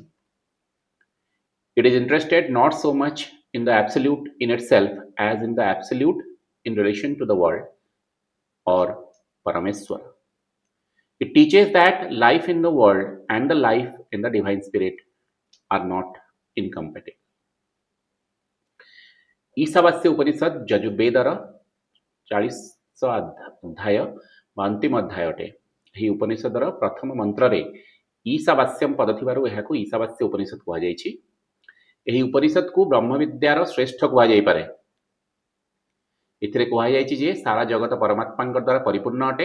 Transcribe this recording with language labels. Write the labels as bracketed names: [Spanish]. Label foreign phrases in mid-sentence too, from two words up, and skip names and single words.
[English] It is interested not so much in the absolute in itself as in the absolute in relation to the world or Parameswara. It teaches that life in the world and the life in the divine spirit are not incompatible. [Odia] ईशावास्य उपनिषद ଯଜୁର୍ବେଦର 40 ଅଧ୍ୟାୟ ବା ଅନ୍ତିମ ଅଧ୍ୟାୟ ଅଟେ। ଏହି ଉପନିଷଦର ପ୍ରଥମ ମନ୍ତ୍ରରେ ଈଶାବାସ୍ୟମ୍ ପଦ ଥିବାରୁ ଏହାକୁ ଈଶାବାସ୍ୟ ଉପନିଷଦ କୁହାଯାଇଛି। ଏହି ଉପନିଷଦକୁ ବ୍ରହ୍ମବିଦ୍ୟାର ଶ୍ରେଷ୍ଠ କୁହାଯାଇପାରେ। ଏଥିରେ କୁହାଯାଇଛି ଯେ ସାରା ଜଗତ ପରମାତ୍ମାଙ୍କ ଦ୍ୱାରା ପରିପୂର୍ଣ୍ଣ ଅଟେ।